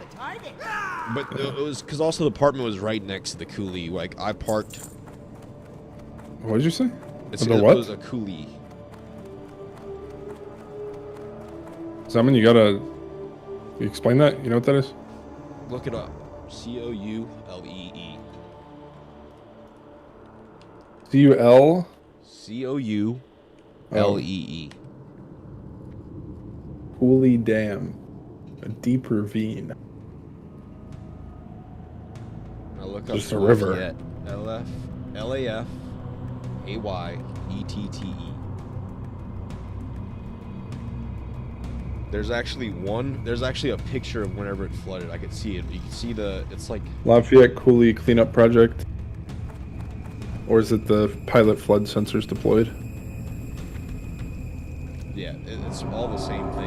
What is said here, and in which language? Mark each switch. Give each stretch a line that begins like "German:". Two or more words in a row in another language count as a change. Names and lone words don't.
English: But it was because also the apartment was right next to the coulee. Like, I parked. What did you say? It what? was a coulee. Does that mean you gotta explain that? You know what that is? Look it up. C-O-U-L-E-E. C-U-L? C-O-U-L-E-E. Coulee Dam. A deep ravine. Now look up just a river. L-F-A-Y-E-T-T-E. There's actually a picture of whenever it flooded. I could see it. You can see it's like Lafayette Coulee Cleanup Project. Or is it the pilot flood sensors deployed? Yeah, it's all the same thing.